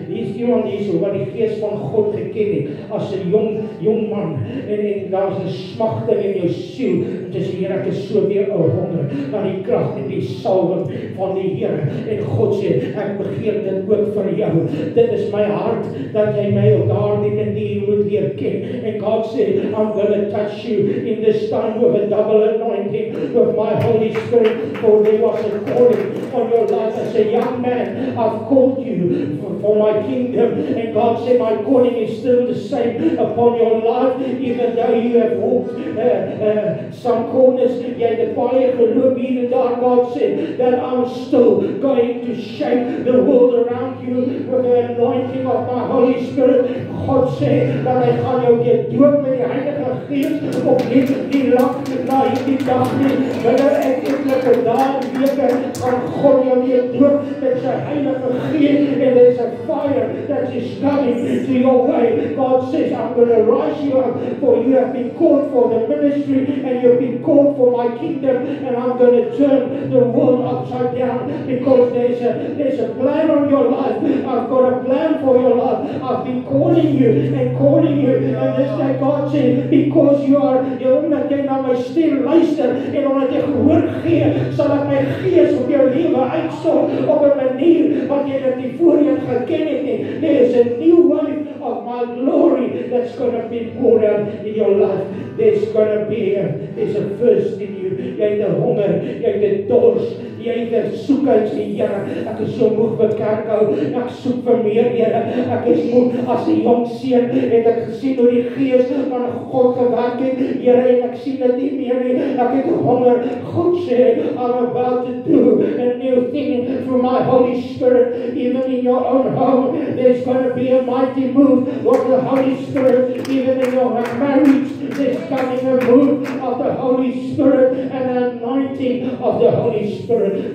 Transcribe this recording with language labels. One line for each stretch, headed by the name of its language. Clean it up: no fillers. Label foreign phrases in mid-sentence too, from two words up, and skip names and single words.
Afrikaans: Hier is iemand hierso wat die gees van God geken het as 'n jong man en daar's 'n smagting in jou siel. Dit is Here, ek is so weer 'n honger na die krag en die salwing van die Here. En God sê, ek begeer dit ook vir jou. Dit is my hart dat jy my op daardie manier moet leer ken. En God sê,
English: I'm gonna touch you in this time with a double anointing with my Holy Spirit. For there was a calling on your life as a young man. I've called you for my kingdom. And God said, my calling is still the same upon your life, even though you have walked some corners.
Afrikaans: Jy het baie geloop hier en daar.
English: God said that I'm still going to shake the world around you with the anointing of my Holy Spirit.
Afrikaans: God sê dat hy gaan jou weer doop met die Heilige Gees op nie lang na hierdie dag nie. Wanneer ek etlike dae weke gaan God jou weer doop met sy Heilige Gees,
English: and there's a fire that is coming to your way. God says, I'm going to rise you up, for you have been called for the ministry, and you've been called for my kingdom, and I'm going to turn the world upside down, because there's a plan on your life. I've got a plan for your life. I've been calling you, and this day God says, because you are,
Afrikaans: omdat jy na my stem luister, en omdat jy gehoor gee, sal ek my gees op jou lewe uitstort, op 'n manier wat jy dit nie voorheen geken het nie.
English: There is a new wave of my glory that's going to be poured out in your life. There's going to be there's a thirst in you.
Afrikaans: Jy het 'n honger, jy het 'n dors, jy het 'n soek uit die Here. Ek is so moeg vir kerk hou. Ek soek vir meer, Here. Ek is moeg. As 'n jong seun het ek gesien hoe die Gees van God gewerk het, Here, en ek sien dit nie meer nie. Ek het honger. God sê,
English: I'm about to do a new thing through my Holy Spirit, even in your own home. There's going to be a mighty move of the Holy Spirit, even in your marriage. There's coming a move of the Holy Spirit and an anointing of the Holy Spirit.